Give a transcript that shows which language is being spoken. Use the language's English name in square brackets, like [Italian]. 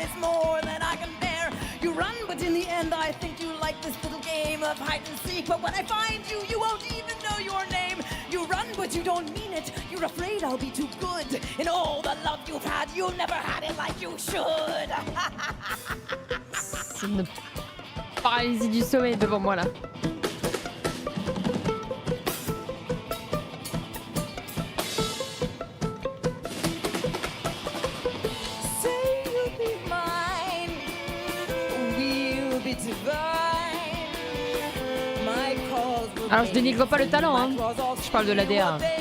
[English] It's more than I can bear. You run, but in the end, I think you like this little game of hide and seek. But when I find you, you won't even know your name. You run, but you don't mean it. You're afraid I'll be too good. In all the love you've had, you never had it like you should. [French] C'est une paralysie du sommeil devant moi là. [English] Say you'll be mine, we'll be divine. My cause will [French] Alors je dénigre pas le talent, hein. Je parle de l'ADA.